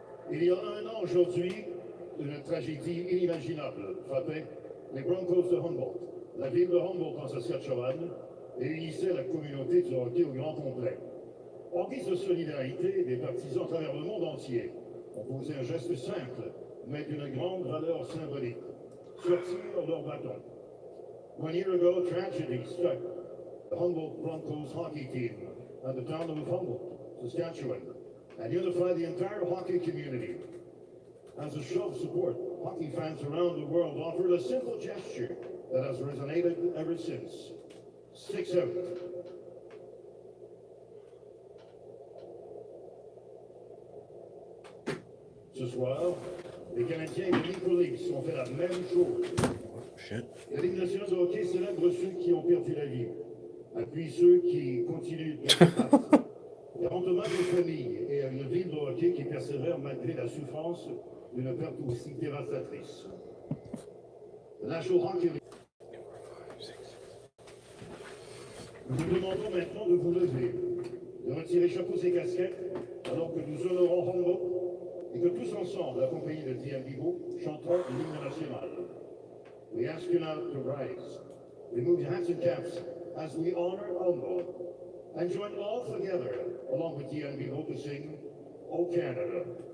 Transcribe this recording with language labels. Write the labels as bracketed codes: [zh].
[fr] Il y a un an aujourd'hui, une tragédie inimaginable frappait les Broncos de Humboldt. La ville de Humboldt en Saskatchewan réunissait la communauté du hockey au grand complet. En guise de solidarité, des partisans à travers le monde entier ont posé un geste simple, mais d'une grande valeur symbolique. Sortir leur bâton. [en] 1 year ago, tragedy struck the Humboldt Broncos hockey team at the town of Humboldt, Saskatchewan, and unified the entire hockey community. As a show of support, hockey fans around the world offered a simple gesture that has resonated ever since. Sticks out. [fr] Ce soir, les Canadiens et les Maple Leafs ont fait la même chose. La Ligue nationale de hockey célèbre ceux qui ont perdu la vie, appuie ceux qui continuent de se battre. Et rend hommage aux familles et à une ville de hockey qui persévère malgré la souffrance d'une perte aussi dévastatrice. [en] The National Hockey League. [fr] Nous vous demandons maintenant de vous lever, de retirer chapeaux et casquettes, alors que nous honorons Humboldt et que tous ensemble, accompagnés de Diane Bigot, chanterons l'hymne national. [en] We ask you now to rise, remove your hats and caps as we honor Humboldt, and join all together, along with Diane Bigot, to sing O Canada.